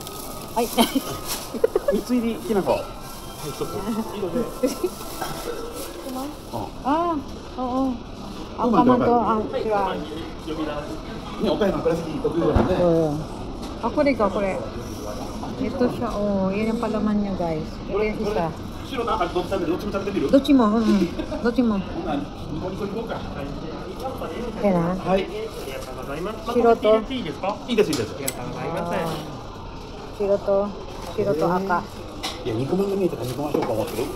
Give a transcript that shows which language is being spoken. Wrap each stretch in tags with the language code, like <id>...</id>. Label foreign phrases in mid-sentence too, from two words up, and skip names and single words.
<ja>はい。 3つ入りきなこ。はい、1つ。色で。ああ、赤門と、あ、違う。ね、岡山倉敷特有だね。あ、これか、これ。</ja> <tl>Ito siya, oh, yan ang palaman niya, guys. Ito yung isa.</tl> <ja>白と赤どっちも食べてみる？どっちも、どっちも。ニコニコ行こうか。でな。はい。白と。いいですか？いいです、いいです。白と赤。いや、肉まんが見えたから肉まんしようか思ってる。</ja>